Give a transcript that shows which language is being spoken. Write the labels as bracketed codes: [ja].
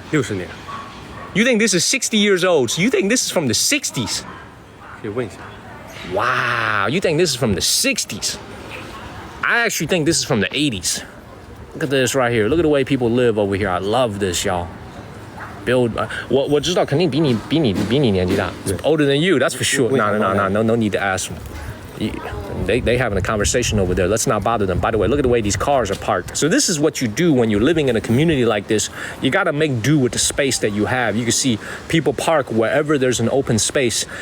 [zh] 60年。 [en] You think this is 60 years old? So you think this is from the 60s? [zh] 可以问一下。 [en] Wow, you think this is from the 60s? I actually think this is from the 80s. Look at this right here. Look at the way people live over here. I love this, y'all. [zh] 我知道肯定比你年纪大. [en] Older than you, that's for sure. No need to ask them. They having a conversation over there. Let's not bother them. By the way, look at the way these cars are parked. So this is what you do when you're living in a community like this. You got to make do with the space that you have. You can see people park wherever there's an open space.